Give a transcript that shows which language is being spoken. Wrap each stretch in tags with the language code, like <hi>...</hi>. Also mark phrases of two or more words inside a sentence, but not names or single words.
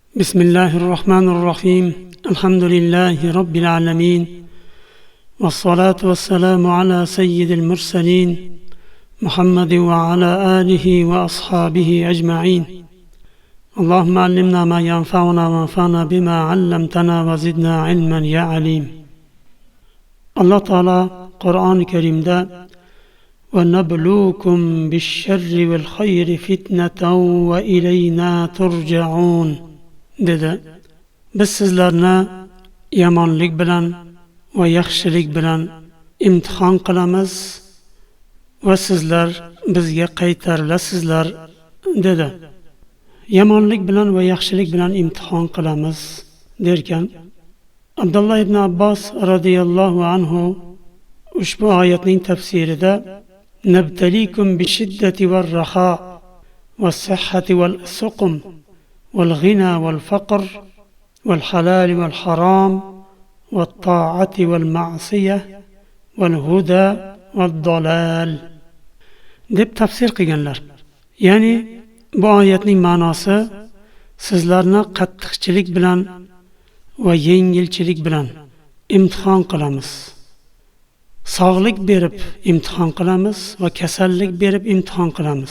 <ar>بسم الله الرحمن الرحيم الحمد لله رب العالمين والصلاة والسلام على سيد المرسلين محمد وعلى آله وأصحابه أجمعين اللهم علمنا ما ينفعنا وانفعنا بما علمتنا وزدنا علما يا عليم. الله تعالى قرآن الكريم دا وَنَبْلُوكُمْ بِالشَّرِّ وَالْخَيْرِ فِتْنَةً وَإِلَيْنَا تُرْجَعُونَ dedi.</ar> <uz>Biz sizlarni yomonlik bilan va yaxshilik bilan imtihon qilamiz va sizlar bizga qaytarilasizlar dedi. Yomonlik bilan va yaxshilik bilan imtihon qilamiz derkan Abdullah ibn Abbos</uz> <ar>رضي الله عنه</ar> <uz>ushbu oyatning tafsirida</uz> <ar>نبتليكم بالشدة والرخاء والصحة والسقم والغنى والفقر والحلال والحرام والطاعة والمعصية والهدى والضلال</ar> <uz>deb tafsir qilganlar. Ya'ni bu oyatning ma'nosi sizlarni qattiqchilik bilan va yengilchilik bilan imtihon qilamiz. Sog'lik berib imtihon qilamiz va kasallik berib imtihon qilamiz.</uz>